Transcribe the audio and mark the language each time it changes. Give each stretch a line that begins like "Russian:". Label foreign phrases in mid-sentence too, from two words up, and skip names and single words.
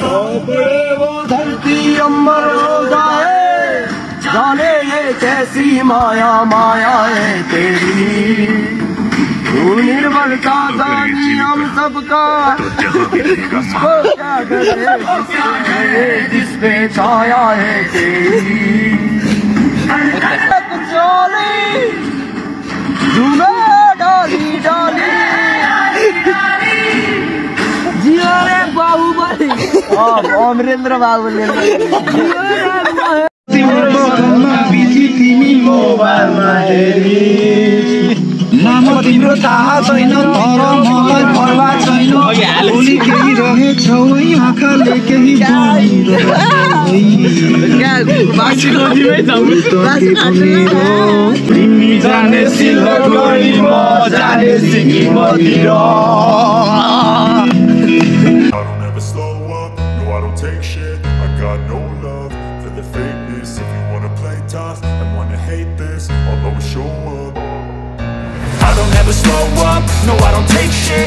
Hindi: वो धरती अमर हो जाए जाने ये कैसी माया माया है तेरी तू निर्बलता दानी हम सबका किसको क्या डरे जिस पे छाया है तेरी चोली झूमे डाली डाली जियो रे बाहुबली अमरेंद्र बाहुबली
Nepali: तिमी मोबाइलमा हेरी नाम तिम्रो थाहा छैन तर मलाई परवाह छैन भोलि केही रहेछौ आँखाले केही तिमी जाने सिलगढी म जाने सिक्किमतिर
English: I don't ever slow up, no I don't take shit.